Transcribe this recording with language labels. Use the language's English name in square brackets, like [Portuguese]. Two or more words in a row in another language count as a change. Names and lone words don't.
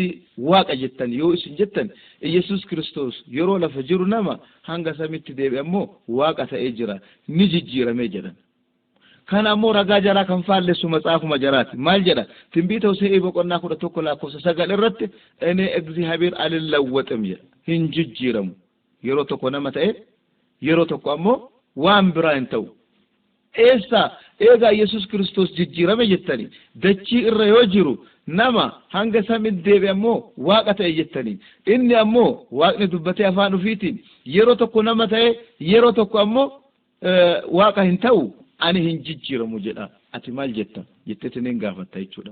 [Oromo] waaqa jettan yoo isin jettan Iyesuus Kiristoos yeroo lafa jiru nama hanga samitti deebi'e ammoo waaqa ta'ee jira ni jijjiiramee jedhan kana ammoo ragaa jaraa kan faallessu matsaafuma jaraati maal jedha tinbiita Hose'ii boqonnaa 11 lakkoofsa 9 irratti [Amharic] እኔ እግዚአብሔር አልለወጥም [Oromo] jedha hin jijjiiramu yeroo tokko nama ta'e yeroo tokko ammoo waan biraa hin ta'u eessa eegaa Iyesuus Kiristoos jijjiirame jettani dachii irra yoo jiru nama hanga samitti deebi'e ammoo waaqa ta'e jettani inni ammoo waaqni dubbatee afaan ofiitiin yeroo tokko nama ta'e yeroo tokko ammoo waaqa hin ta'u ani hin jijjiiramu jedha ati maal jetta jettetiniin gaafatta jechuudha.